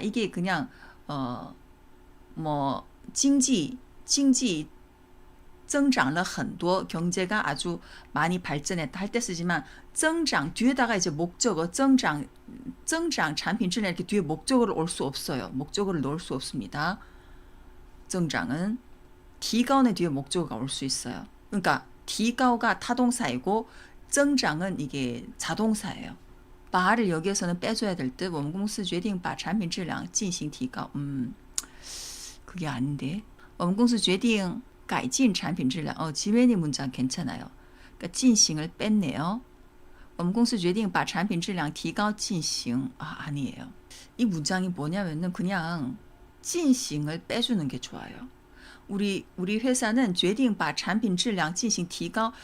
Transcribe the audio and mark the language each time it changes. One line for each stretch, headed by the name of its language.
Korean: 이게 그냥 뭐
Chinese: 经济增长了很多,
Korean: 경제가 아주 많이 발전했다 할 때 쓰지만 增长 뒤에다가 이제 목적어 增长 产品质量 이렇게 뒤에 목적어를 올 수 없어요. 목적어를 넣을 수 없습니다. 增长은 提高의 뒤에 목적어가 올 수 있어요. 그러니까 提高가 타동사이고 增长은 이게 자동사예요. 把를 여기에서는 빼줘야 될 듯.
Chinese: 我们公司决定把产品质量进行提高.
Korean: 그게 아닌데.
Chinese: 我们公司决定改进产品质量.
Korean: 지멘이 문장 괜찮아요. 그러니까 进行을 뺐네요.
Chinese: 我们公司决定把产品质量提高进行.
Korean: 아니에요. 이 문장이 뭐냐면은 그냥 进行을 빼주는 게 좋아요. 우리 회사는
Chinese: 决定把产品质量进行提高.